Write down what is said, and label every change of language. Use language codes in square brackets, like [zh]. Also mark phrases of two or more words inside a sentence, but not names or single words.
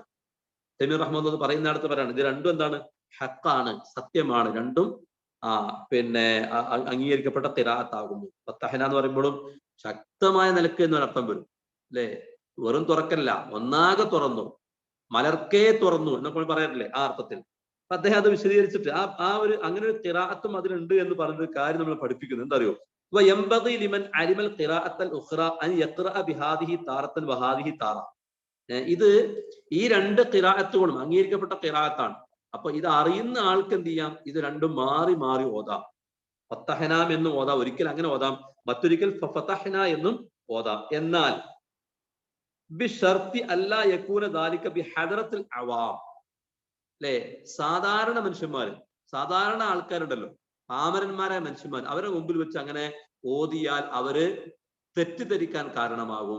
[ml] തമീർ റഹ്മത്തുള്ളാഹി പറയുന്നിടത്ത് പറയാണ് ഇത് രണ്ടും എന്താണ്, ഹഖാണ്, സത്യമാണ്, രണ്ടും അംഗീകരിക്കപ്പെട്ട ഖിറാഅത്താകുന്നു. ഫത്തഹ്ന എന്ന് പറയുമ്പോഴും ശക്തമായ നിലക്ക് എന്നൊരർത്ഥം വരും അല്ലെ. വെറും തുറക്കല്ല, ഒന്നാകെ തുറന്നു, മലർക്കേ തുറന്നു എന്നൊക്കെ പറയാറില്ലേ, ആ അർത്ഥത്തിൽ. അപ്പൊ അദ്ദേഹം അത് വിശദീകരിച്ചിട്ട് ആ ഒരു അങ്ങനെ ഒരു ഖിറാഅത്തും അതിലുണ്ട് എന്ന് പറഞ്ഞൊരു കാര്യം നമ്മൾ പഠിപ്പിക്കുന്നു. എന്താ അറിയോ? [ar] وينبغي لمن علم القراءة الأخرى أن يقرأ بهذه تارة وهذه تارة. [ml] ഇത് ഈ രണ്ട് ഖിറാഅത്തുകളും അംഗീകരിക്കപ്പെട്ട ഖിറാഅത്താണ്. അപ്പൊ ഇത് അറിയുന്ന ആൾക്ക് എന്ത് ചെയ്യാം, ഇത് രണ്ടും മാറി മാറി ഓതാം. ഫത്തഹ്ന എന്നും ഓതാം, ഒരിക്കൽ അങ്ങനെ ഓതാം, മറ്റൊരിക്കൽ ഫതഹ്ന എന്നും ഓതാം. എന്നാൽ [ar] بشرط ألا يكون ذلك بحضرة العوام [ml] അല്ലെ, സാധാരണ മനുഷ്യന്മാര്, സാധാരണ ആൾക്കാരുണ്ടല്ലോ, പാമരന്മാരായ മനുഷ്യന്മാർ, അവരുടെ മുമ്പിൽ വെച്ച് അങ്ങനെ ഓതിയാൽ അവര് തെറ്റിദ്ധരിക്കാൻ കാരണമാകും.